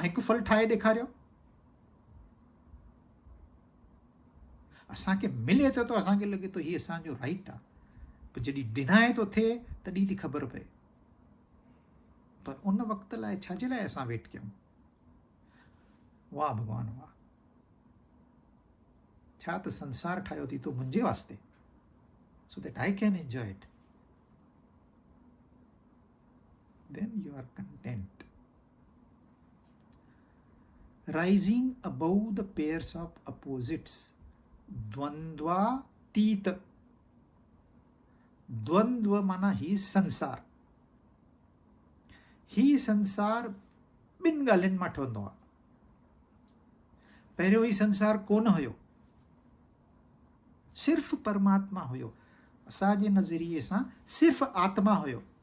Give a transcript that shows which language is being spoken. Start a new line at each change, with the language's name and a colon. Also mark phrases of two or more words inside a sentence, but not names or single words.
Sindhi: तव्हां हिकु फल ठाहे ॾेखारियो, असांखे मिले थो त असांखे लॻे थो हीअ असांजो राइट आहे, पर जॾहिं डिनाए थो थिए तॾहिं थी ख़बर पए। पर उन वक़्त लाइ छाजे लाइ असां वेट कयूं? वाह भॻवान वाह, छा त संसार ठाहियो थी तो मुंहिंजे वास्ते,
English: so that I can enjoy it. Then you are content. Rising above the pairs of opposites,
Sanskrit: द्वंद्वा तीत।
Sindhi: द्वंद्व माना ही संसार, ही संसार ॿिनि ॻाल्हियुनि मां ठहंदो आहे। पहिरियों ही संसार कोन हुयो, सिर्फ़ परमात्मा हुयो। असांजे नज़रिए सां सिर्फ़ आत्मा हुयो।